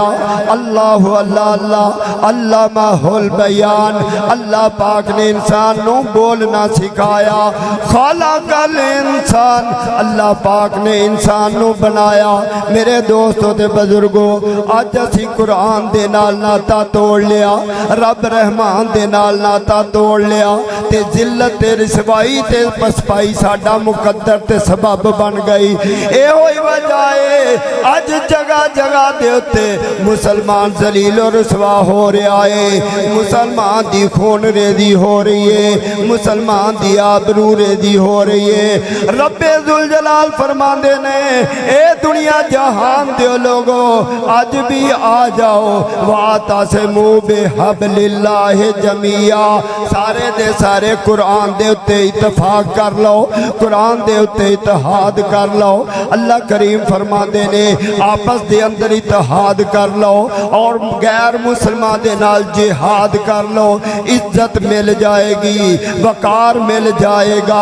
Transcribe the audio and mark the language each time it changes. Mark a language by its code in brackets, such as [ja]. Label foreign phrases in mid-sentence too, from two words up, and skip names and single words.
[ar] اللہ اللہ اللہ علمہ البیان. [pa] اللہ پاک نے انسان نو بولنا سکھایا. [ar] خلق الانسان [pa] اللہ پاک نے انسان نو بنایا. میرے دوستوں تے بزرگوں آج اسی قرآن دے نال ناتا توڑ لیا. رب رحمان دے نال ناتا توڑ لیا تے ذلت تے رسوائی تے پسپائی ساڈا مقدر تے سبب بن گئی. اے ہوئی وجہ ہے آج جگہ جگہ دے ہوتے مسلمان ذلیل و رسوا ہو رہا ہے. مسلمان دی خون ریزی ہو رہی ہے. مسلمان دی آبرو ریزی ہو رہی ہے. رب ذوالجلال فرما دے نے اے دنیا جہان دیو لوگو آج بھی آ جاؤ. [ar] وَاعْتَصِمُوا بِحَبْلِ اللَّهِ جَمِيعًا. [pa] سارے دے سارے قرآن دے اتے اتفاق کر لو. قرآن دے اتے اتحاد کر لو. اللہ کریم فرما دے نے آپس دے اندر اتحاد کر لو اور غیر مسلمان دے نال جہاد کر لو. [ur] عزت مل جائے گی. وقار مل جائے گا.